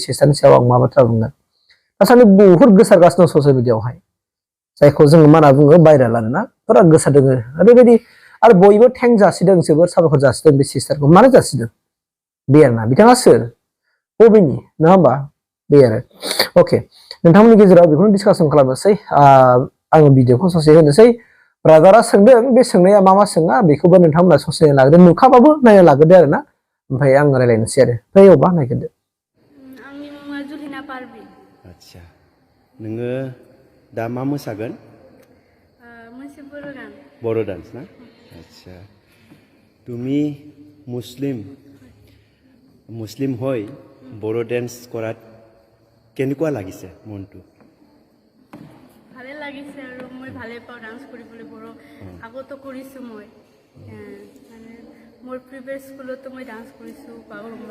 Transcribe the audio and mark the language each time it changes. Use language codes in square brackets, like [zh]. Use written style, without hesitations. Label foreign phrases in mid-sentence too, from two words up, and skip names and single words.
[brx] सिस्टारनि सायाव आं मा बाथ्रा बुंगोन दासान्दि बुहुत गोसारगासिनो दं ससियेल मिडियायावहाय जायखौ जोङो मा होनना बुङो भाइरेल आरोना बिराद गोसारदों ओरैबायदि आरो बयबो थेंक जासिदों जोबोर साबायखर जासिदों बे सिस्टारखौ मानो जासिदों बे आरोना बिथाङा सोर बबेनि नङा होमबा बे आरो अके नोंथांमोननि गेजेराव बेखौनो डिसकासन खालामनोसै आङो भिडिअखौ ससे होनोसै ब्रादारा सोंदों बे सोंनाया मा सोङा बेखौबो नोंथांमोना ससे लाग्रोदो नुखाबाबो नायना लाग्रोदो आरोना ओमफ्राय आं रायलायनोसै आरो ओमफ्राय अबा नायग्रोदो आंनि मुङा जुलिना पारभिन आच्छा नोङो दा मा मोसागोन मोनसे बर' गान बर' डान्स ना [as] আচ্ছা তুমি মুছলিম হৈ বড়ো ডেন্স কৰাত কেনেকুৱা লাগিছে মনটো ভালে লাগিছে আৰু মই ভালে পাওঁ ডান্স কৰিবলৈ বৰ আগতো কৰিছোঁ মই মানে মোৰ প্ৰিভিয়াছ স্কুলতো মই ডান্স কৰিছোঁ বাগৰুম্বা